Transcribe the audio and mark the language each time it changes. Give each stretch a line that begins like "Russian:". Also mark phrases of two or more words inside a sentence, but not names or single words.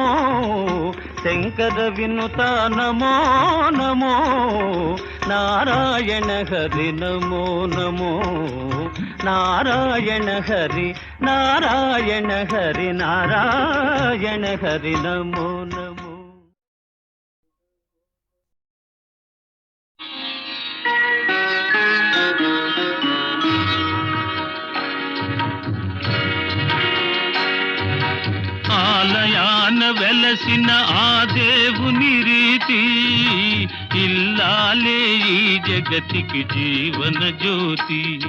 Sanskrit: शंकर विनुता नमो नमो। नारायण हरि नमो नमो। नारायण हरि नारायण हरि नारायण हरि नमो नमो।
Telugu: ఆలయాన వెలసిన ఆ దేవుని రీతి ఇల్లాలే ఈ జగతికి జీవన జ్యోతి.